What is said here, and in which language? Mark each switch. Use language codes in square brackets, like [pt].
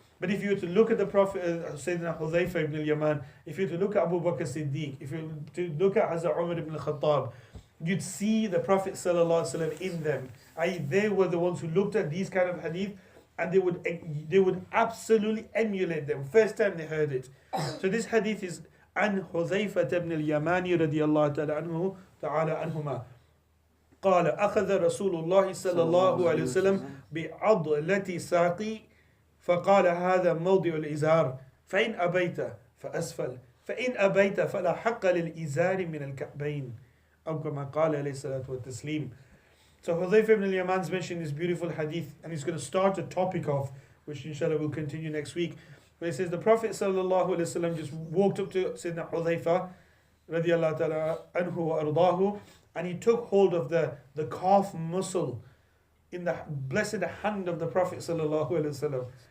[en] But if you were to look at the Prophet, Sayyidina Hudhayfa ibn al-Yaman, if you were to look at Abu Bakr Siddiq, if you were to look at Hazrat Umar ibn al-Khattab, you'd see the Prophet ﷺ in them. They were the ones who looked at these kind of hadith and they would absolutely emulate them first time they heard it. So this hadith is [ar] عن حذيفة بن اليماني رضي الله تعالى عنهما قال أخذ رسول الله صلى الله عليه وسلم بعضلة ساقي فقال هذا موضع الإزار فإن أبيت فأسفل فإن أبيت فلا حق للإزار من الكعبين أو كما قال عليه الصلاة والتسليم. [en] So Hudhayfa ibn al-Yaman is mentioning this beautiful hadith, and he's going to start a topic of, which inshallah will continue next week, where he says the Prophet sallallahu alaihi wasallam just walked up to Sayyidina Hudhayfa radiyallahu ta'ala anhu wa ardahu, and he took hold of the calf muscle in the blessed hand of the Prophet sallallahu alaihi wasallam.